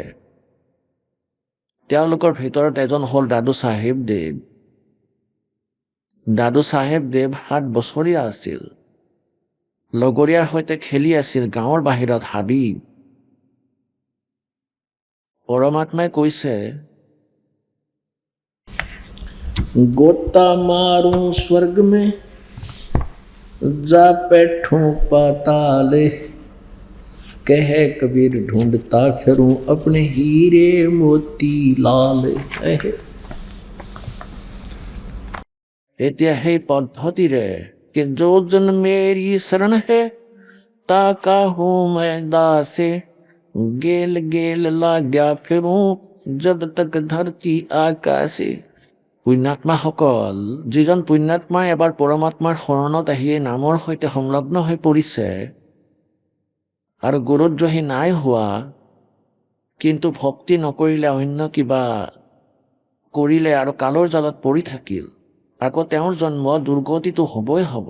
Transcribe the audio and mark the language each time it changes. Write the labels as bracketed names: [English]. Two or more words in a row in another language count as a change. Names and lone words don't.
[Assamese] তেওঁলোকৰ ভিতৰত এজন হ'ল দাদু চাহেব দেৱ। দাদু চাহেব দেৱ 7 বছৰীয়া আছিল, লগৰীয়াৰ সৈতে খেলি আছিল গাঁৱৰ বাহিৰত হাবি। পৰমাত্মাই কৈছে, [Hindi] गोता मारूं स्वर्ग में जा बैठूं पाताले, कह कबीर ढूंढता फिरूं अपने हीरे मोती लाल। [Assamese] এতিয়া সেই পদ্ধতিৰে [Hindi] कि जो जन मेरी शरण है ताका हूँ मैं दासे, गेल गेल लाग्या फिरूं जब तक धरती आकाशे। [Assamese] পুণ্যাত্মাসকল, যিজন পুণ্যাত্মাই এবাৰ পৰমাত্মাৰ শৰণত আহিয়ে নামৰ সৈতে সংলগ্ন হৈ পৰিছে আৰু গুৰুদ্ৰোহী নাই হোৱা, কিন্তু ভক্তি নকৰিলে অন্য কিবা কৰিলে আৰু কালৰ জালত পৰি থাকিল, আকৌ তেওঁৰ জন্ম দুৰ্গতিটো হ'বই হ'ব।